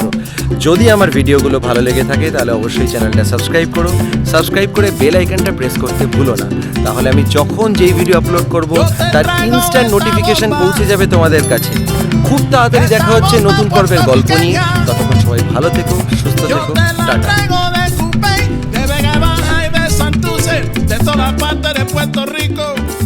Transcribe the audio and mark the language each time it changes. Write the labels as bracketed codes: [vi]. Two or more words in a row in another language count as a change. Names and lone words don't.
[bn] যদি আমার ভিডিওগুলো ভালো লেগে থাকে তাহলে অবশ্যই চ্যানেলটা সাবস্ক্রাইব করো, সাবস্ক্রাইব করে বেল আইকনটা প্রেস করতে ভুলো না। তাহলে আমি যখন যেই ভিডিও আপলোড করব তার [en] instant notification [bn] পৌঁছে যাবে তোমাদের কাছে। খুব তাড়াতাড়ি দেখা হচ্ছে নতুন পর্বের গল্প নিয়ে। ততক্ষণ সবাই ভালো থেকো, সুস্থ থেকো, টাটা। [es] de Vega Baja y de Santurce, de todas partes de Puerto Rico.